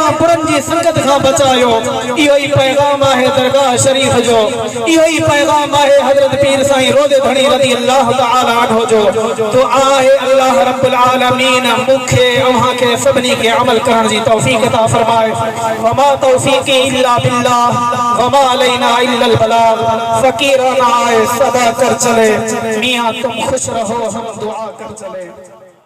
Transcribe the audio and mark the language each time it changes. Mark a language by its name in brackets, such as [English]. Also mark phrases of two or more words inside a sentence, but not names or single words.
[Sindhi] बुरनि जी संगत खां बचायो इहो ई पैगाम आहे दरगाह शरीफ जो इहो ई पैगाम आहे हज़रत पीर साईं रोज़े धणी [Arabic] رضي الله تعالى عنه [Sindhi] जो दुआ आहे [Arabic] الله رب العالمين [Sindhi] मूंखे अव्हां खे सभिनी खे अमल करण जी तौफ़ीक़ अता फरमाए [Arabic] وما توفيقي إلا بالله وما علينا إلا البلاغ [Urdu] فقیرانہ آئے صدا کر چلے میاں تم خوش رہو ہم دعا کر چلے